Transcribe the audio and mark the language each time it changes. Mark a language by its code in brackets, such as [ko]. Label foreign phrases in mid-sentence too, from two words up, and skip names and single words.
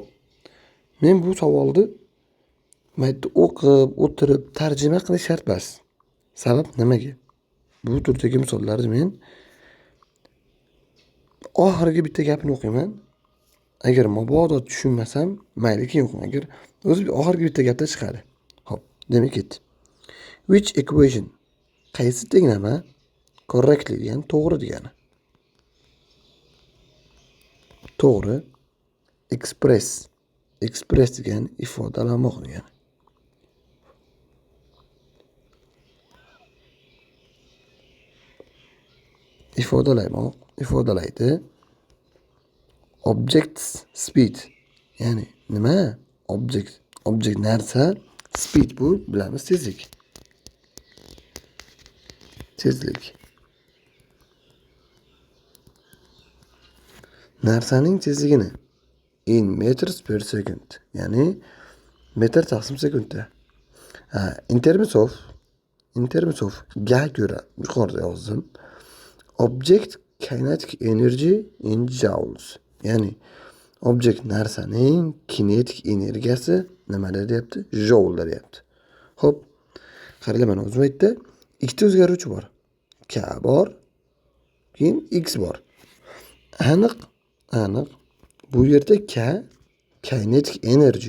[uz] Men bu savolni mayda o'qib, o'tirib, tarjima qilish shart emas. Sabab nimaga? Bu turdagi misollarni men oxirgi bitta gapini o'qiyman. Agar mabodo tushunmasam, mayli keyin o'qing. Agar o'zi oxirgi bitta gapda chiqadi. Xo'p, demak ketdi. [en] Which equation? [uz] Qaysi tenglama? Correctly degani to'g'ri degani. To'g'ri. Express degani ifodalamoq degani. Ifodalaydi. [en] Objects speed. [uz] Ya'ni nima? Object narsa, speed bu bilamiz tezlik. Narsaning tezligini [en] in meters per second. [uz] Ya'ni metr taqsim sekundda. [en] In terms of [uz] ga ko'ra yuqorida yozdim. [en] Object kinetic energy in joules. [uz] Ya'ni object narsaning kinetik energiyasi nimada deyapti? Joule deyapti. Xo'p. Qaranglar, mana o'zim aytdi. Ikkita o'zgaruvchi bor. K bor, keyin x bor. Aniq. Bu yerda K [en] kinetic energy.